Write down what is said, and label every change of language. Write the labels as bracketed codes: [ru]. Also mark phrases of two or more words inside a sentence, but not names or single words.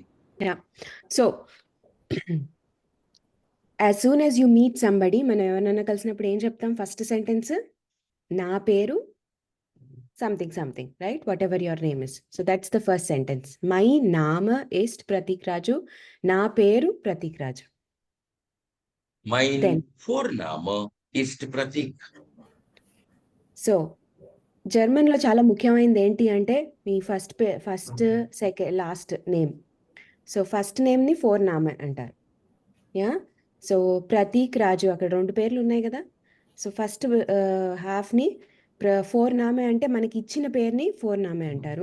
[en] Yeah. So, as soon as you meet somebody, [te] మనం ఎవరినైనా కలిసినప్పుడు ఏం చెప్తాం [en] first sentence? [te] నా పేరు [en] something, right? Whatever your name is. So that's the first sentence. [de] My Name ist Pratik Raju. [te] నా పేరు [de] Pratik Raju. Mein [en] Then. [de] Vorname ist Pratik. [en] So, [te] జర్మన్లో చాలా ముఖ్యమైనది ఏంటి అంటే మీ [en] first second last name. [te] సో [en] first name [de] Vorname [te] అంటారు. యా. సో ప్రతీక్ రాజు, అక్కడ 2 పేర్లు ఉన్నాయి కదా. సో [en] first half [de] Vorname [te] అంటే మనకి ఇచ్చిన పేరుని [de] Vorname [te] అంటారు.